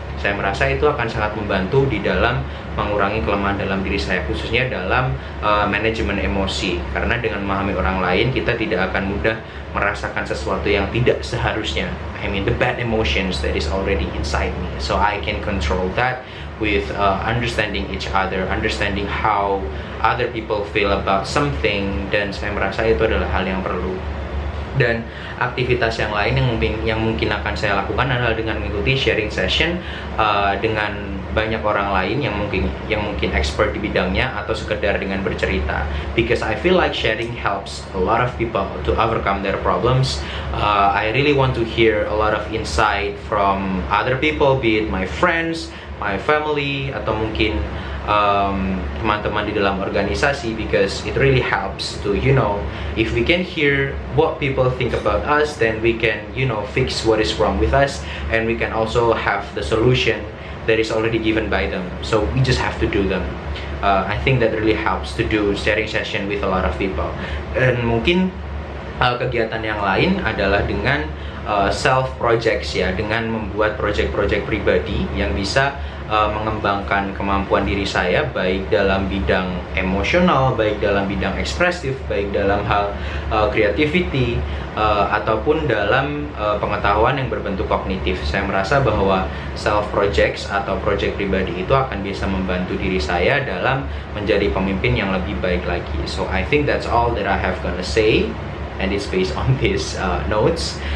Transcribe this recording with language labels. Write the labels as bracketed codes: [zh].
[id] Saya merasa itu akan sangat membantu di dalam mengurangi kelemahan dalam diri saya, khususnya dalam manajemen emosi. Karena dengan memahami orang lain, kita tidak akan mudah merasakan sesuatu yang tidak seharusnya. [en] I mean, the bad emotions that is already inside me. So I can control that with understanding each other, understanding how other people feel about something. [id] Dan saya merasa itu adalah hal yang perlu. Dan aktivitas yang lain yang mungkin akan saya lakukan adalah dengan mengikuti sharing session dengan banyak orang lain yang mungkin expert di bidangnya, atau sekedar dengan bercerita, [en] because I feel like sharing helps a lot of people to overcome their problems. I really want to hear a lot of insight from other people, be it my friends, my family, [id] atau mungkin teman-teman di dalam organisasi, [en] because it really helps to, if we can hear what people think about us, then we can, fix what is wrong with us, and we can also have the solution that is already given by them. So we just have to do them. I think that really helps to do sharing session with a lot of people. [id] Dan mungkin kegiatan yang lain adalah dengan self projects, ya, dengan membuat project-project pribadi yang bisa mengembangkan kemampuan diri saya, baik dalam bidang emosional, baik dalam bidang ekspresif, baik dalam hal creativity, ataupun dalam pengetahuan yang berbentuk kognitif. Saya merasa bahwa self projects atau project pribadi itu akan bisa membantu diri saya dalam menjadi pemimpin yang lebih baik lagi. [en] So I think that's all that I have gonna say, and it's based on these notes.